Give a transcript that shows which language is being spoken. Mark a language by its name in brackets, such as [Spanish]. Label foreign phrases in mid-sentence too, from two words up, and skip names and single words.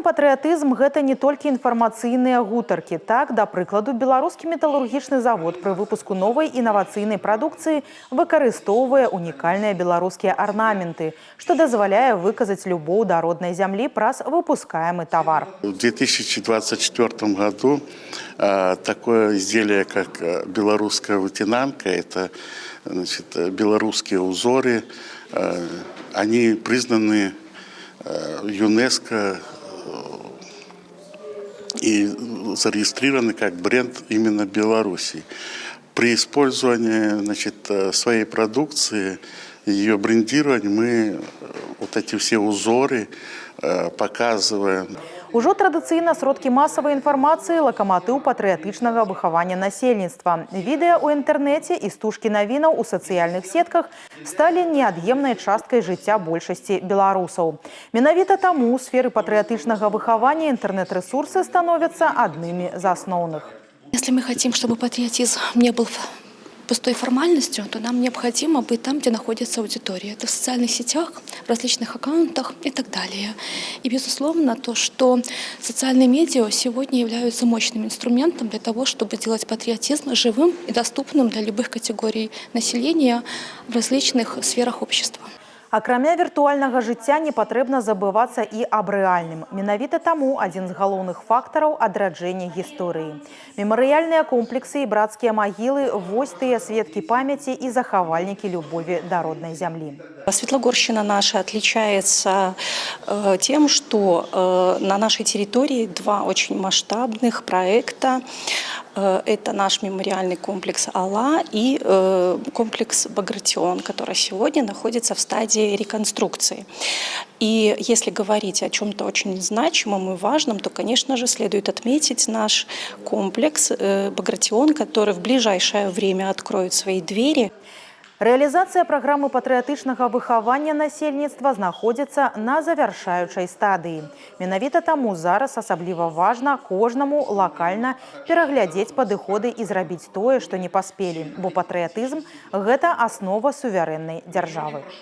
[Belarusian] патрыятызм – гэта не толькі інфармацыйныя гутаркі. Так, да прыкладу, беларускі металургічны завод пры выпуску новай інавацыйнай прадукцыі выкарыстоўвае унікальныя беларускія арнаменты, што дазваляе выказаць любоў да роднай зямлі праз выпускаемы товар. [Russian] В 2024 году такое изделие, как белорусская вытянанка, это белорусские узоры, они признаны ЮНЕСКО и зарегистрированы как бренд именно Беларуси. При использовании своей продукции, ее брендировании мы вот эти все узоры показываем. [Belarusian] Ужо традыцыйна сродкі масавай інфармацыі лакаматыў патрыятычнага выхавання насельніцтва. Відэа ў інтэрнэце і стужкі навінаў у сацыяльных сетках сталі неад'емнай часткай жыцця большасці беларусаў. Менавіта таму ў сферы патрыятычнага выхавання інтэрнэт-рэсурсы становяцца аднымі з асноўных. [Russian] Если мы хотим, чтобы патриотизм не был пустой формальностью, то нам необходимо быть там, где находится аудитория. Это в социальных сетях, в различных аккаунтах и так далее. И, безусловно, то, что социальные медиа сегодня являются мощным инструментом для того, чтобы делать патриотизм живым и доступным для любых категорий населения в различных сферах общества. [Belarusian] Акрамя віртуальнага жыцця не патрэбна забывацца і аб рэальным. Менавіта таму адзін з галоўных фактараў адраджэння гісторыі. Мемарыяльныя комплексы і брацкія магілы – вось тыя сведкі памяці і захавальнікі любові да роднай зямлі. [Russian] Светлогорщина наша отличается тем, что на нашей территории два очень масштабных проекта. Это наш мемориальный комплекс Алла и комплекс Багратион, который сегодня находится в стадии реконструкции. И если говорить о чем-то очень значимом и важном, то, конечно же, следует отметить наш комплекс Багратион, который в ближайшее время откроет свои двери. [Belarusian] Рэалізацыя праграмы патрыятычнага выхавання насельніцтва знаходзіцца на завяршаючай стадыі. Менавіта таму зараз асабліва важна кожнаму лакальна пераглядзець падыходы і зрабіць тое, што не паспелі, бо патрыятызм – гэта аснова суверэннай дзяржавы.